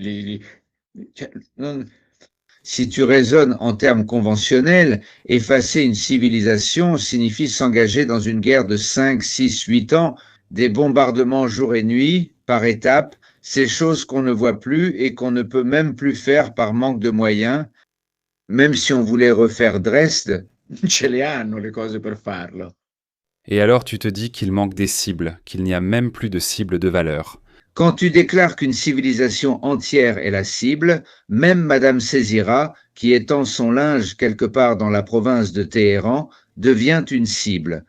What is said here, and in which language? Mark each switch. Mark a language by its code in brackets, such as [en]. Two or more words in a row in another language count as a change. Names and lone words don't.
[fr] Si tu raisonnes en termes conventionnels, effacer une civilisation signifie s'engager dans une guerre de 5, 6, 8 ans, des bombardements jour et nuit, par étapes, ces choses qu'on ne voit plus et qu'on ne peut même plus faire par manque de moyens, même si on voulait refaire Dresde. [it] Ce le hanno le cose per farlo. [fr] Et alors tu te dis qu'il manque des cibles, qu'il n'y a même plus de cibles de valeur. Quand tu déclares qu'une civilisation entière est la cible, même Madame Césira, qui étend son linge quelque part dans la province de Téhéran, devient une cible.